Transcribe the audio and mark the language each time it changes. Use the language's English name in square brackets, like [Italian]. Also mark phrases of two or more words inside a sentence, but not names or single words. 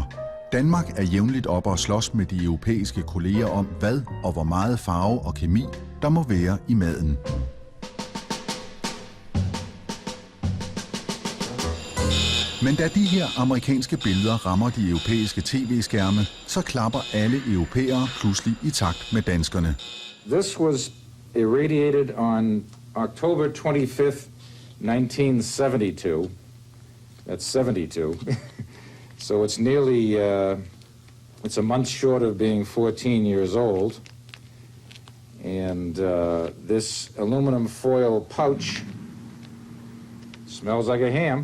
[Danish] Danmark er jævnligt op og slås med de europæiske kolleger om, hvad og hvor meget farve og kemi, der må være i maden. Men da de her amerikanske billeder rammer de europæiske tv-skærme, så klapper alle europæere pludselig i takt med danskerne. [English] This was irradiated on October 25th, 1972. That's 72. So it's nearly, it's a month short of being 14 years old. And this aluminum foil pouch smells like a ham.